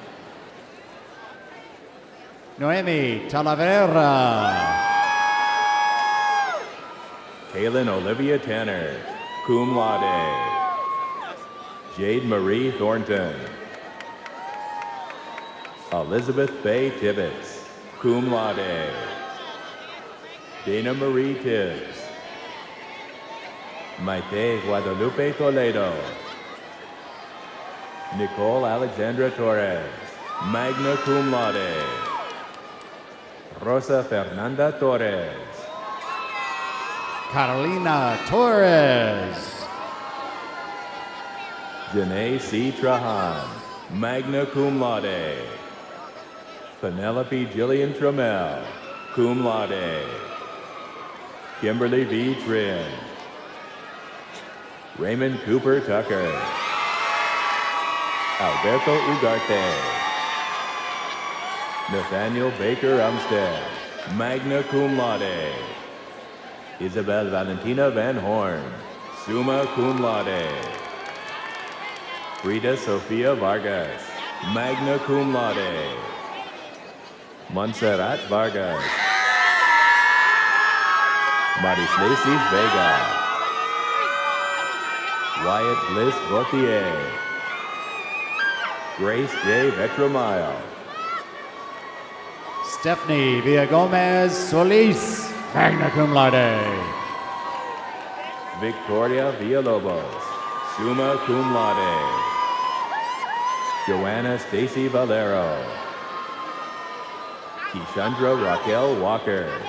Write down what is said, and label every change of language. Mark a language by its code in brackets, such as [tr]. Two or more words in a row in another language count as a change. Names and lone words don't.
[en] Noemi Talavera. Kaylin Olivia Tanner, [la] cum laude. [en] Jade Marie Thornton. Elizabeth Faye Tibbetts, [la] cum laude. [en] Dana Marie Tibbs. Maite Guadalupe Toledo. Nicole Alexandra Torres, [la] magna cum laude. [en] Rosa Fernanda Torres. Carolina Torres. Janae C. Trahan, [la] magna cum laude. [en] Penelope Jillian Trammell, [la] cum laude. [en] Kimberly V. Trin. Raymond Cooper Tucker. Alberto Ugarte. Nathaniel Baker Umstead, [la] magna cum laude. [en] Isabel Valentina Van Horn, [la] summa cum laude. [en] Frida Sofia Vargas, [la] magna cum laude. [en] Montserrat Vargas. Marislesi Vega. Wyatt Bliss Vautier. Grace J. Vetramayo. Stephanie Villagomez Solis, [la] magna cum laude. [en] Victoria Villalobos, [la] summa cum laude. [en] Joanna Stacy Valero. Kishandra Raquel Walker.